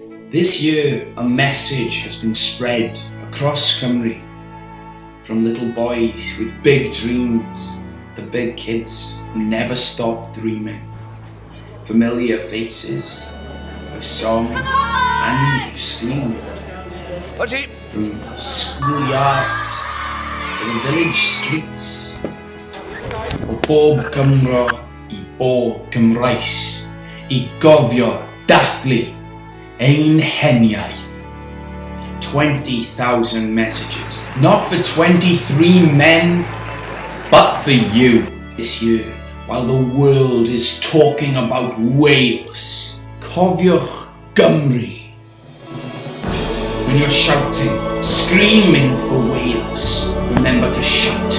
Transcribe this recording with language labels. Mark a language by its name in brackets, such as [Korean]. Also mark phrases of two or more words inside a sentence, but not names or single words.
[English] This year, a message has been spread across Cymru, from little boys with big dreams to big kids who never stop dreaming. Familiar faces of song and of scream. From schoolyards to the village streets. [Welsh] O bob Cymro I bob Cymraes I gofio dathlu ein heniaeth. [English] 20,000 messages, not for 23 men, but for you this year, while the world is talking about Wales. [Welsh] Cofiwch Gymru. [English] When you're shouting, screaming for Wales, remember to shout.